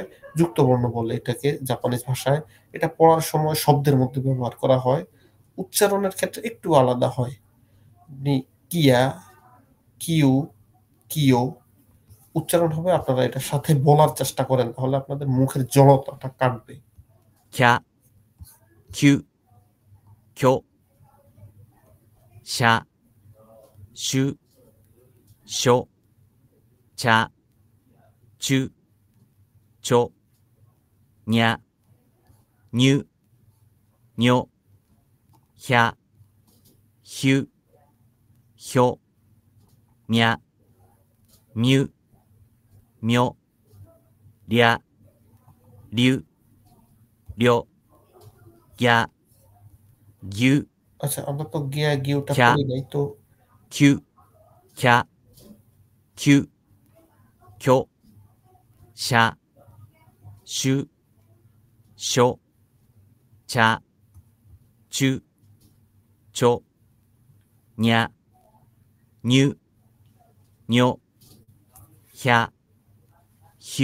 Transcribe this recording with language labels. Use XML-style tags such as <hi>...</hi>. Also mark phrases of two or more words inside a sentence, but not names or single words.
<bn>যুক্তবর্ণ বলে এটাকে জাপানিজ ভাষায়। এটা পড়ার সময় শব্দের মধ্যে ব্যবহার করা হয়। উচ্চারণের ক্ষেত্রে একটু আলাদা হয়। আপনি</bn> <ja>きゃ、きゅ、きょ</ja> <bn>উচ্চারণ হবে, আপনারা এটার সাথে বলার চেষ্টা করেন, তাহলে আপনাদের মুখের জড়তাটা কাটবে।</bn> <ja>きゃ、きゅ、きょ、しゃ、しゅ、しょ、ちゃ、ちゅ、ちょ、にゃ、にゅ、にょ、ひゃ、ひゅ、ひょ、みゃ、みゅ、みょ、りゃ、りゅ、りょ、ぎゃ、ぎゅ、</ja> <bn>আচ্ছা, আমরা তো গিয়া গিউটা খ্যা। পড়ি নাই তো।</bn> <ja>きゅ、きゃ、きゅ、きょ、しゃ、しゅ、しょ、ちゃ、ちゅ、ちょ、にゃ、にゅ、にょ、ひゃ、ひ</ja>